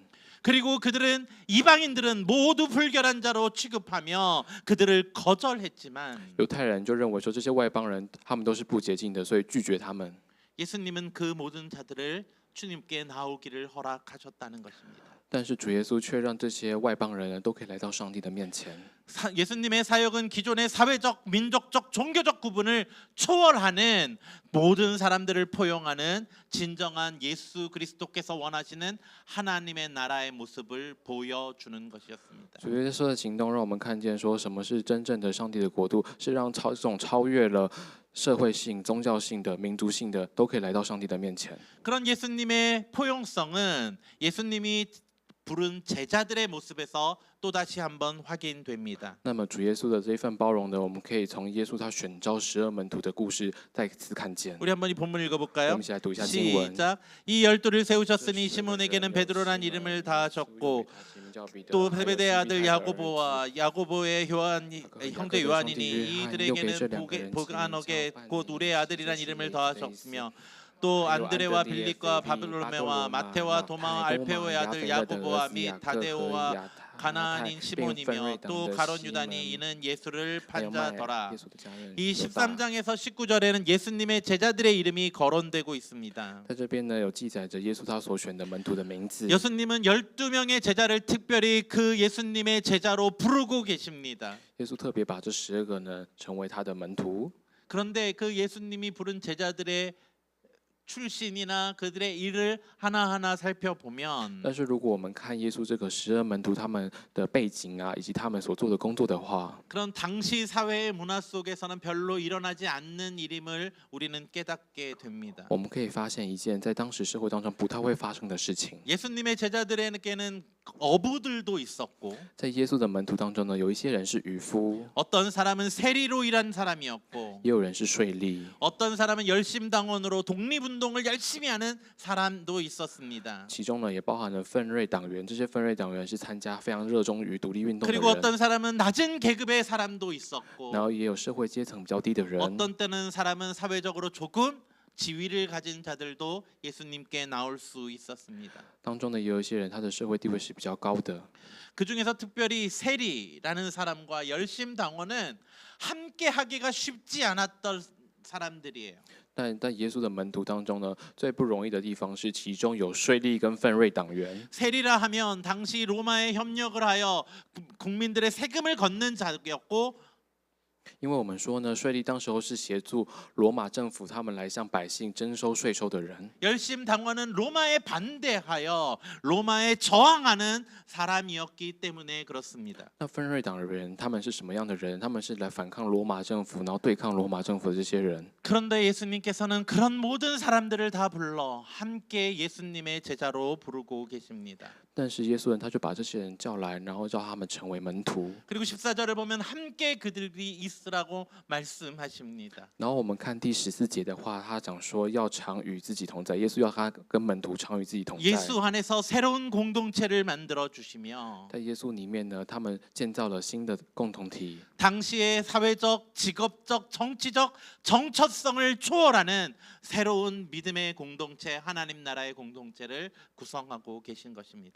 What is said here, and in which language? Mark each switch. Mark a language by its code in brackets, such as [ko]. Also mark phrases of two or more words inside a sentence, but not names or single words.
[ko] 그리고 그들은 이방인들은 모두 불결한 자로 취급하며 그들을 거절했지만 [zh] 犹太人就认为说这些外邦人他们都是不洁净的，所以拒绝他们。 [ko] 예수님은 그 모든 자들을 주님께 나오기를 허락하셨다는 것입니다. [zh] 但是主耶稣却让这些外邦人呢都可以来到上帝的面前。 [ko] 예수님의 사역은 기존의 사회적, 민족적, 종교적 구분을 초월하는 모든 사람들을 포용하는 진정한 예수 그리스도께서 원하시는 하나님의 나라의 모습을 보여주는 것이었습니다. [zh] 主耶稣的行动让我们看见说什么是真正的上帝的国度，是让这种超越了社会性、宗教性的、民族性的都可以来到上帝的面前。 [ko] 그런 예수님의 포용성은 예수님이 부른 제자들의 모습에서 또다시 한번 확인됩니다. [zh] 那么主耶稣的这一份包容呢，我们可以从耶稣他选召12门徒的故事再次看见。 [ko] 우리 한번 이 본문 [zh] 我 [ko] 읽어볼까요? [zh] 们一起来读一下经文。 [ko] 시작. 이 12를 세우셨으니 시몬에게는 베드로란 이름을 다하셨고 또 세베대의 아들 야고보와 야고보의 형제 요한이니 이들에게는 보가너게 곧 우레의 아들이란 이름을 더하셨으며 또 안드레와 빌립과 바블로메와 마테와 도마와 알페오의 아들 야고보와 및 다데오와 가나안인 시몬이며 또 가론 유다니 이는 예수를 판자더라. 이 13장에서 19절에는 예수님의 제자들의 이름이 거론되고 있습니다. [zh] 在这边呢，有记载着耶稣他所选的门徒的名字。 [ko] 예수님은 12명의 제자를 특별히 그 예수님의 제자로 부르고 계십니다. [zh] 耶稣特别把这12个呢成为他的门徒。 [ko] 그런데 그 예수님이 부른 제자들의 출신이나 그들의 일을 하나하나 살펴보면 [zh] 但是如果我们看耶稣这个12门徒他们的背景啊，以及他们所做的工作的话， [ko] 그런 당시 사회의 문화 속에서는 별로 일어나지 않는 일임을 우리는 깨닫게 됩니다. [zh] 我们可以发现一件在当时社会当中不太会发生的事情。 [ko] 예수님의 제자들에게는 어부들도 있었고 [zh] 在耶稣的门徒当中呢，有一些人是渔夫， [ko] 어떤 사람은 세리로 일한 사람이었고 [zh] 也有人是税吏， [ko] 어떤 사람은 열심당원으로 독립운동을 열심히 하는 사람도 있었습니다. [zh] 其中呢也包含了奋锐党员。这些奋锐党员是参加非常热衷于独立运动的 [ko] 그리고 [zh] 人， [ko] 어떤 사람은 낮은 계급의 사람도 있었고 [zh] 然后也有社会阶层比较低的人。 [ko] 어떤 때는 사람은 사회적으로 조금 지위를 가진 자들도 예수님께 나올 수 있었습니다. [zh] 当中呢，也有一些人他的社会地位是比较高的。 [ko] 그 중에서 특별히 세리라는 사람과 열심당원은 함께 하기가 쉽지 않았던 사람들이에요. [zh] 但耶稣的门徒当中呢，最不容易的地方是其中有税吏跟奋锐党员。 [ko] 세리라 하면 당시 로마에 협력을 하여 국민들의 세금을 걷는 자였고 [zh] 因为我们说呢，税吏当时候是协助罗马政府他们来向百姓征收税收的人。 [ko] 열심 당원은 로마에 반대하여 로마에 저항하는 사람이었기 때문에 그렇습니다. [zh] 那奋锐党的人，他们是什么样的人？他们是来反抗罗马政府，然后对抗罗马政府的这些人。 [ko] 그런데 예수님께서는 그런 모든 사람들을 다 불러 함께 예수님의 제자로 부르고 계십니다. [zh] 但是耶稣人他就把这些人叫来，然后叫他们成为门徒。 [ko] 그리고 14절을 보면 함께 그들이 있으라고 말씀하십니다. [zh] 然后我们看第14节的话，他讲说要常与自己同在，耶稣要他跟门徒常与自己同在。 [ko] 예수 안에서 새로운 공동체를 만들어 주시며 [zh] 在耶稣里面呢，他们建造了新的共同体。 [ko] 당시의 사회적, 직업적, 정치적 정체성을 초월하는 새로운 믿음의 공동체, 하나님 나라의 공동체를 구성하고 계신 것입니다.